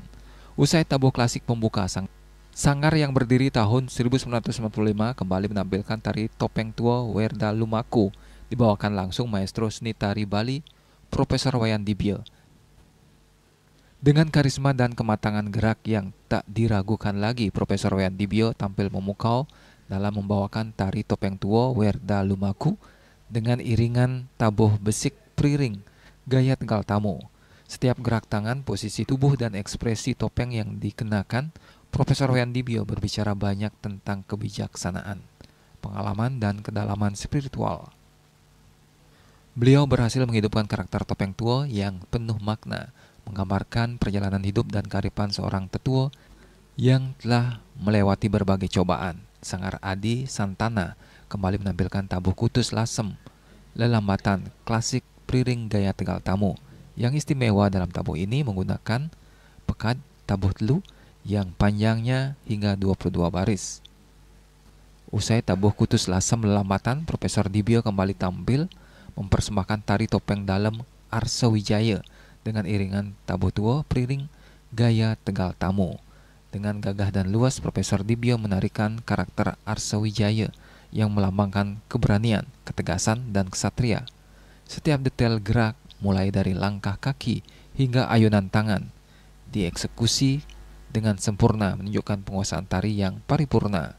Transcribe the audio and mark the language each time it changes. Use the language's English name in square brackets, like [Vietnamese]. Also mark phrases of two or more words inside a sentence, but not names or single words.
[Indonesian] Usai tabuh klasik pembuka, Sanggar yang berdiri tahun 1995 kembali menampilkan tari topeng tua Werda Lumaku, dibawakan langsung maestro seni tari Bali, Profesor Wayan Dibye. Dengan karisma dan kematangan gerak yang tak diragukan lagi, Profesor Wayan Dibye tampil memukau dalam membawakan tari topeng tua Werda Lumaku dengan iringan tabuh besik priring gaya Tegal Tamu. Setiap gerak tangan, posisi tubuh, dan ekspresi topeng yang dikenakan, Profesor Wayan Dibye berbicara banyak tentang kebijaksanaan, pengalaman, dan kedalaman spiritual. Beliau berhasil menghidupkan karakter topeng tua yang penuh makna, menggambarkan perjalanan hidup dan kearifan seorang tetua yang telah melewati berbagai cobaan. Sanggar Adi Santana kembali menampilkan tabuh kutus lasem, lelambatan klasik priring gaya Tegal Tamu. Yang istimewa dalam tabuh ini menggunakan pekat tabuh telu yang panjangnya hingga 22 baris. Usai tabuh kutus lasem lelambatan, Profesor Dibye kembali tampil mempersembahkan tari topeng dalam Arsa Wijaya dengan iringan tabuh tua priring gaya Tegal Tamu. Dengan gagah dan luas, Profesor Dibye menarikan karakter Arsa Wijaya yang melambangkan keberanian, ketegasan, dan kesatria. Setiap detail gerak, mulai dari langkah kaki hingga ayunan tangan, dieksekusi dengan sempurna, menunjukkan penguasaan tari yang paripurna.